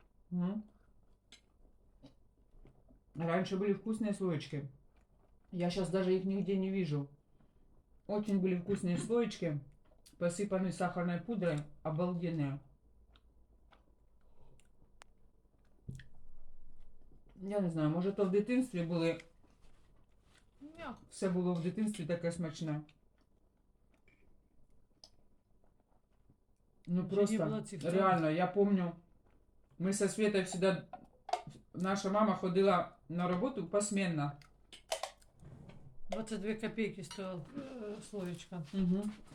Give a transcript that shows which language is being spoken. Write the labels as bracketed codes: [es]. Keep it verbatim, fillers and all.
[ru] Угу. Раньше были вкусные слоечки. Я сейчас даже их нигде не вижу. Очень были вкусные слоечки, посыпанные сахарной пудрой, обалденные. [uk] Я не знаю, может то в дитинстві були. Ні. Все було в дитинстві таке смачне. [ru] Ну просто реально, я помню. Мы со Светой всегда, наша мама ходила на работу посменно. двадцать две копейки стоила э, слоечка. Угу.